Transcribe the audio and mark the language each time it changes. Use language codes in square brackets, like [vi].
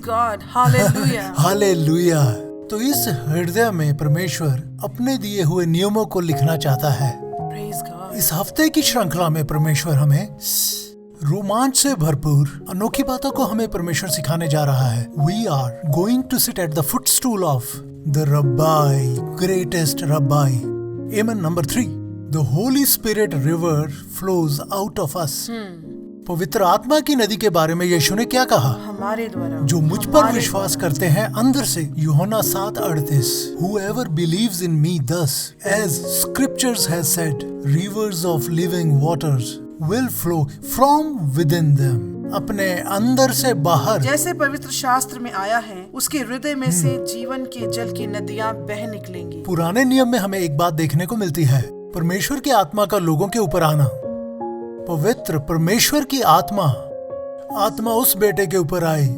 [en] Praise God. Hallelujah. [hi] Hallelujah. तो इस हृदय में परमेश्वर अपने दिए हुए नियमों को लिखना चाहता है। [en] Praise God. [hi] इस हफ्ते की श्रृंखला में परमेश्वर हमें रोमांच से भरपूर अनोखी बातों को हमें परमेश्वर सिखाने जा रहा है। [en] We are going to sit at the footstool of the Rabbi, greatest Rabbi. Amen. Number 3. The Holy Spirit river flows out of us. [hi] पवित्र आत्मा की नदी के बारे में यीशु ने क्या कहा? हमारे द्वारा, जो मुझ पर विश्वास करते हैं अंदर से। यूहन्ना 7:38। [en] Whoever believes in me, thus as scriptures has said, rivers of living waters will flow from within them. [hi] अपने अंदर से बाहर, जैसे पवित्र शास्त्र में आया है, उसके हृदय में से जीवन के जल की नदियां बह निकलेंगी। पुराने नियम में हमें एक बात देखने को मिलती है, परमेश्वर की आत्मा का लोगों के ऊपर आना। पवित्र परमेश्वर की आत्मा उस बेटे के ऊपर आई।